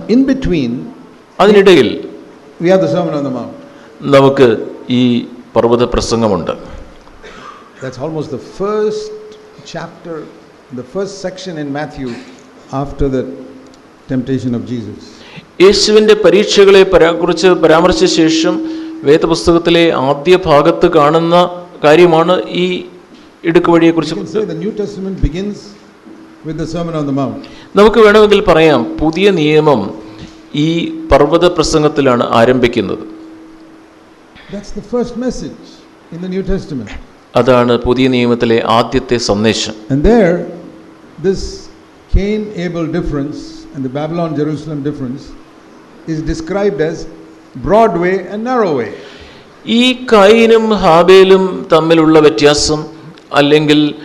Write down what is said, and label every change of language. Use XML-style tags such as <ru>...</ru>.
<en>And in between,</en> <ml>അതിനിടയിൽ</ml> <en>we have the Sermon on the Mount.</en> <ml>നമുക്ക് ഈ പർവ്വത പ്രസംഗമുണ്ട്.</ml> <en>That's almost the first chapter, the first section in Matthew after the temptation of Jesus.</en> <ml>യേശുവിന്റെ പരീക്ഷകളെ കുറിച്ച് പരാമർശിച്ച ശേഷം വേദപുസ്തകത്തിലെ ആദ്യ ഭാഗത്ത് കാണുന്ന കാര്യമാണ് ഈ ഇടുക്കുവഴിയെക്കുറിച്ച്.</ml> <en>The New Testament begins with the Sermon on the Mount.</en> <ml>നമുക്ക് വേണമെങ്കിൽ പറയാം, പുതിയ നിയമം ഈ പർവ്വത പ്രസംഗത്തിലാണ് ആരംഭിക്കുന്നത്.</ml> <en>That's the first message in the New Testament.</en> <ml>അതാണ് പുതിയ നിയമത്തിലെ ആദ്യത്തെ സന്ദേശം.</ml> <en>And there, this Cain-Abel difference and the Babylon-Jerusalem difference is described as broad way and narrow way.</en> <ml>ഈ കായീനും ഹാബേലും തമ്മിലുള്ള വ്യത്യാസം, അല്ലെങ്കിൽ</ml>